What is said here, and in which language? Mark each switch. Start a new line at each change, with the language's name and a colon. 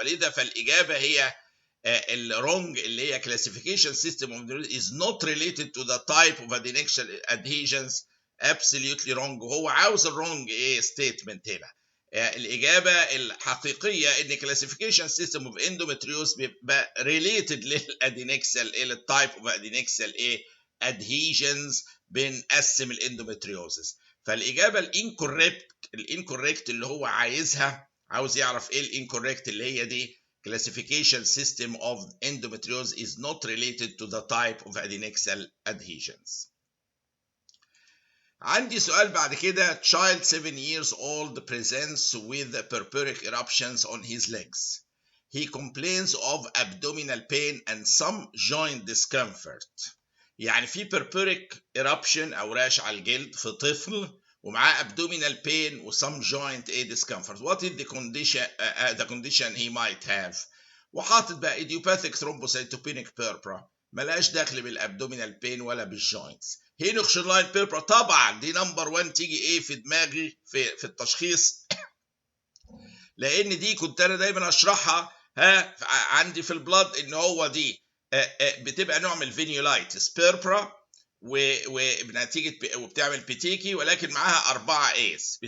Arabic: ولذا فالاجابه هي الرونج اللي هي
English: classification system of is not related to the type of adnexal adhesions. absolutely wrong.
Arabic: وهو عاوز الرونج statement هنا. الاجابه الحقيقيه ان
English: classification system of endometriosis
Arabic: بيبقى related للادنكسال التايب اوف
English: adnexal adhesions.
Arabic: بنقسم الاندومتريوزس. فالاجابه الانكوريكت اللي هو عاوز يعرف ايه الانكوريكت اللي هي دي.
English: classification system of endometriosis is not related to the type of adnexal adhesions.
Arabic: عندي سؤال بعد كده.
English: child 7 years old presents with purpuric eruptions on his legs. He complains of abdominal pain and some joint discomfort.
Arabic: يعني في purpuric eruption او راش على الجلد في طفل ومعاه
English: abdominal pain
Arabic: و
English: some joint discomfort. What is the condition he might have؟
Arabic: وحاطط بقى
English: idiopathic thrombocytopenic purpura،
Arabic: ملهاش دخل بالابدومينال بين ولا بالجوينتس. هينوخشلاين بيربرا طبعا دي نمبر 1 تيجي في دماغي في التشخيص لان دي كنت انا دايما اشرحها عندي في البلاد ان هو دي بتبقى نوع من الفينيولايتس بيربرا وبنتيجه وبتعمل بيتيكي، ولكن معاها 4 ايز.